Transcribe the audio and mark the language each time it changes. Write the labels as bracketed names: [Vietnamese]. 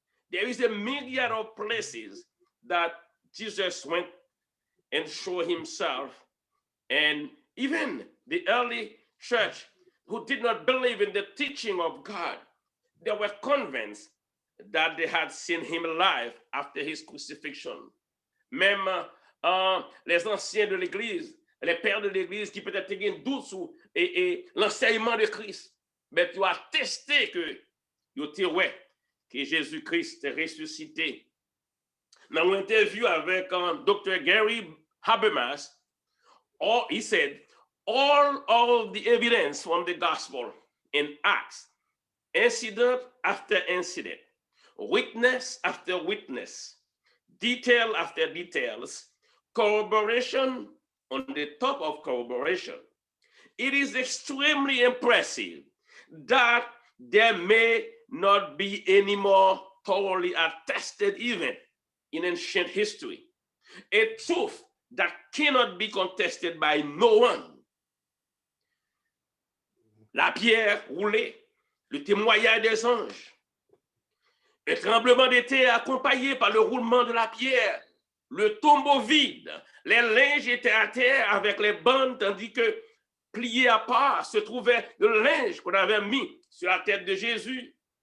[English] There is a myriad of places that Jesus went and showed himself. And even the early church who did not believe in the teaching of God, they were convinced that they had seen him alive after his crucifixion. [French] Même les anciens de l'Église, les pères de l'Église qui peut-être ont un doute sur l'enseignement de Christ, mais tu as testé que Jésus-Christ est ressuscité. Dans une interview avec Dr. [English] Gary Habermas, he said, all the evidence from the gospel in Acts, incident after incident, witness after witness, detail after details, corroboration on the top of corroboration. It is extremely impressive that there may not be any more thoroughly attested event in ancient history. A truth that cannot be contested by no one. [French] La pierre roulée, le témoignage des anges, un tremblement de terre accompagné par le roulement de la pierre, le tombeau vide, les linges étaient à terre avec les bandes, tandis que plié à part se trouvait le linge qu'on avait mis sur la tête de Jésus.